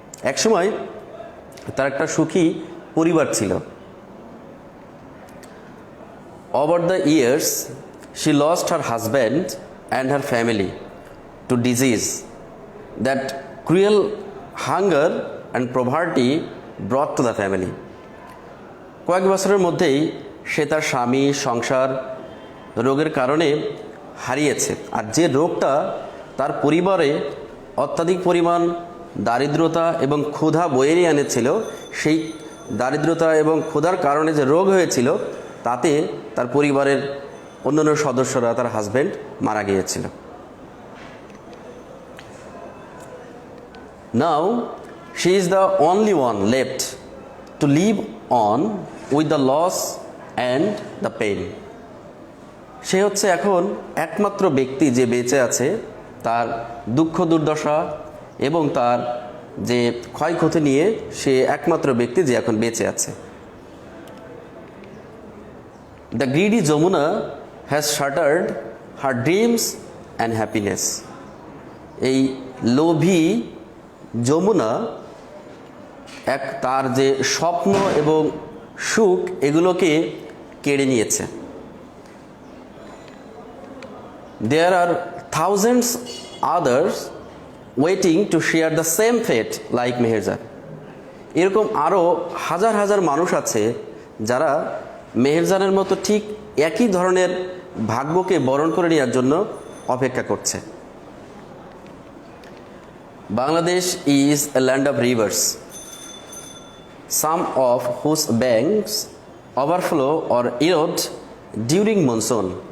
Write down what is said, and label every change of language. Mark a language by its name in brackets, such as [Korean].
[Bangla] একসময় তার একটা সুখী পরিবার ছিল। [English] Over the years, she lost her husband and her family to disease that cruel hunger and poverty brought to the family. [Bangla] কয়েক বছরের মধ্যেই সে তার স্বামী, সংসার রোগের কারণে হারিয়েছে। আর যে রোগটা তার পরিবারে অত্যাধিক পরিমাণ দারিদ্রতা এবং ক্ষুধা বয়ে নিয়ে এনেছিল, সেই দারিদ্রতা এবং ক্ষুধার কারণে যে রোগ হয়েছিল, তাতে তার পরিবারের অন্যান্য সদস্যরা, তার হাজব্যান্ড মারা গিয়েছিল। [English] Now she is the only one left to live on with the loss and the pain. [Bangla] সে হচ্ছে এখন একমাত্র ব্যক্তি যে বেঁচে আছে, তার দুঃখ দুর্দশা এবং তার যে ক্ষয়ক্ষতি নিয়ে সে একমাত্র ব্যক্তি যে এখন বেঁচে আছে। [English] The greedy Jamuna has shattered her dreams and happiness. [Bangla] এই লোভী যমুনা তার যে স্বপ্ন এবং সুখ, এগুলোকে কেড়ে নিয়েছে। [English] There are thousands others waiting to share the same fate like Meherjan. [Bangla] এরকম আরও হাজার হাজার মানুষ আছে যারা মেহেরজানের মতো ঠিক একই ধরনের ভাগ্যকে বরণ করে নেওয়ার জন্য অপেক্ষা করছে। [English] Bangladesh is a land of rivers, some of whose banks overflow or erode during monsoon.